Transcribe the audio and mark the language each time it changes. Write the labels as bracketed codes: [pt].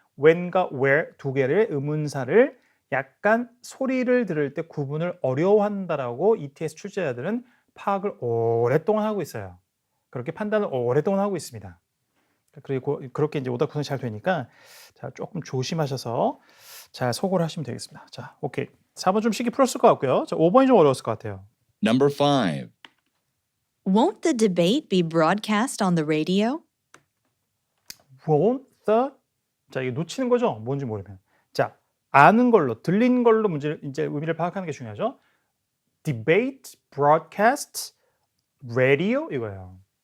[ko] when과 where 두 개의 의문사를 약간 소리를 들을 때 구분을 어려워한다라고 ETS 출제자들은 파악을 오랫동안 하고 있어요. 그렇게 판단을 오랫동안 하고 있습니다. 그리고 그렇게 이제 오답 구성이 잘 되니까 자, 조금 조심하셔서 잘 소거를 하시면 되겠습니다. 자, 오케이. 4번 좀 쉽게 풀었을 것 같고요. 자, 5번이 좀 어려웠을 것 같아요. [en] Number 5. Won't the debate be broadcast on the radio? Won't the [ko] 자, 이게 놓치는 거죠? 뭔지 모르면. 자, 아는 걸로, 들리는 걸로 문제 이제 의미를 파악하는 게 중요하죠. [en] Debate, broadcast, radio 이거예요.